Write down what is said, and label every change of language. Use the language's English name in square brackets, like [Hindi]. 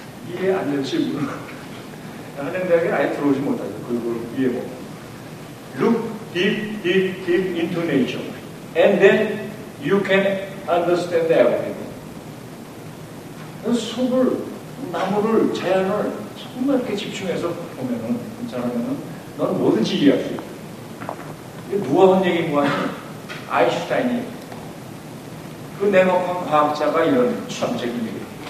[Korean] 이해 안 될지 모르겠어요. 하는 대학에 아예 들어오지 못하죠. 그걸 위에 보면. [English] Look deep, deep, deep into nature. And then you can understand everything. [Korean] 속을, 나무를, 자연을 정말 이렇게 집중해서 보면은, 괜찮으면은, 너는 뭐든지 이해할 수 있어. 이게 누가 한 얘기인 거 아니야? 아인슈타인이. 그 냉혹한 과학자가 이런 추상적인 얘기예요.